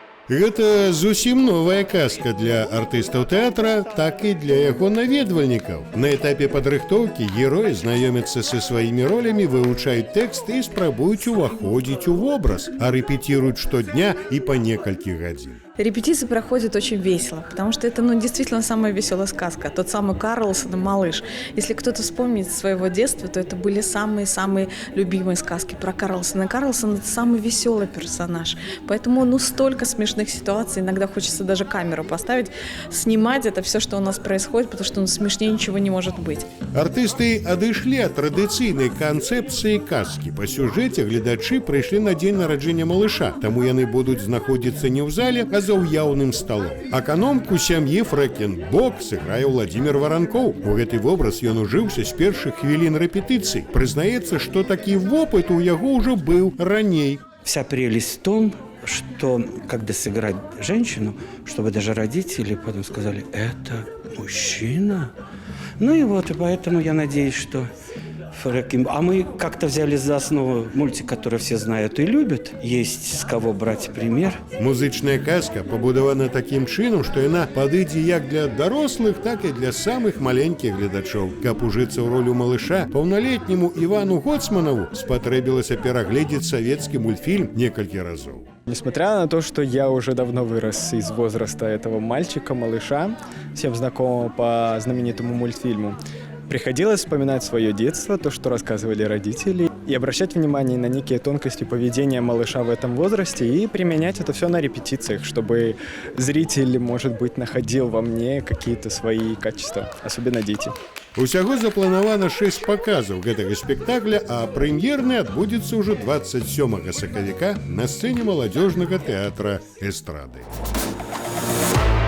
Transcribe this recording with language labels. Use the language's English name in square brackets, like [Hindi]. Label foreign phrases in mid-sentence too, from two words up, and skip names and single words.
[Belarusian] Гэта зусім новая казка для артыстаў тэатра, так і для яго наведвальнікаў. На этапе падрыхтоўкі героі знаёмяцца са сваімі ролямі, вывучаюць тэкст і спрабуюць уваходзіць у вобраз, а рэпетируют штодня [Russian] и по несколько [Belarusian] гадзін. [Russian] Репетиции проходят очень весело, потому что это действительно самая веселая сказка. Тот самый Карлсон и малыш. Если кто-то вспомнит своего детства, то это были самые-самые любимые сказки про Карлсона. И Карлсон – это самый веселый персонаж. Поэтому столько смешных ситуаций. Иногда хочется даже камеру поставить, снимать это все, что у нас происходит, потому что смешнее ничего не может быть. [Belarusian] Артисты адышлі ад традыцыйнай канцэпцыі казкі. Па сюжэце гледачы прыйшлі на дзень нараджэння малыша, таму яны будуць знаходзіцца не ў зале, а за ўяўным сталом. Аканомку сям'і Фрэкенбок сыграе Владимир Воронков. У гэты вобраз ён ужыўся з першых хвілін рэпетыцый. Прызнаецца, што такі вопыт у яго ўжо быў раней. [Russian] Вся прелесть в том, что когда сыграть женщину, чтобы даже родители потом сказали: это мужчина. Ну и вот, и поэтому я надеюсь, что а мы как-то взяли за основу мультик, который все знают и любят. Есть с кого брать пример. [Belarusian] Музычная казка пабудавана таким чынам, што яна падыдзе як для дарослых, так і для самых маленькіх гледачоў. Каб ужыцца ў ролю малыша, паўналетняму Івану Гоцманову спатрэбілася перагледзець савецкі мультфільм некалькі разоў. [Russian] Несмотря на то, что я уже давно вырос из возраста этого мальчика-малыша, всем знакомого по знаменитому мультфильму, приходилось вспоминать свое детство, то, что рассказывали родители, и обращать внимание на некие тонкости поведения малыша в этом возрасте и применять это все на репетициях, чтобы зритель, может быть, находил во мне какие-то свои качества, особенно дети. [Belarusian] Усяго запланавана 6 паказаў гэтага спектакля, а прэм'ерны адбудзецца ўжо 27 сакавіка на сцэне маладзёжнага тэатра эстрады.